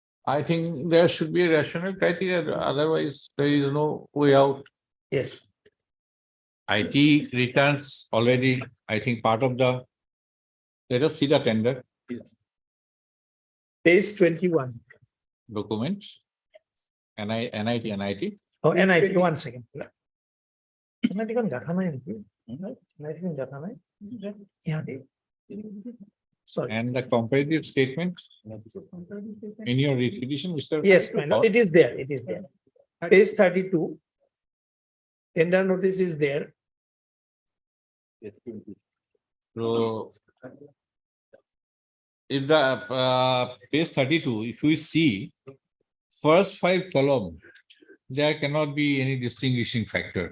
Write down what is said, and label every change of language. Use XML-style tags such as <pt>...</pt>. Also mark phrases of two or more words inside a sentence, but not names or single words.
<en>I think there should be a rational criteria, otherwise there is no way out. Yes. IT returns already, I think part of the, let us see the tender Page 21. documents. NIT. Oh, NIT, 1 second. NIT</en> <as>কোন দেখা নাই নেকি? NIT কোন দেখা নাই? ইহাতে?</as> <en>Sorry. And the comparative statement in your repetition, Mr. Yes, my lord, it is there, it is there. Page 32. Tender notice is there. So if the page 32, if we see first 5 columns, there cannot be any distinguishing factor.</en>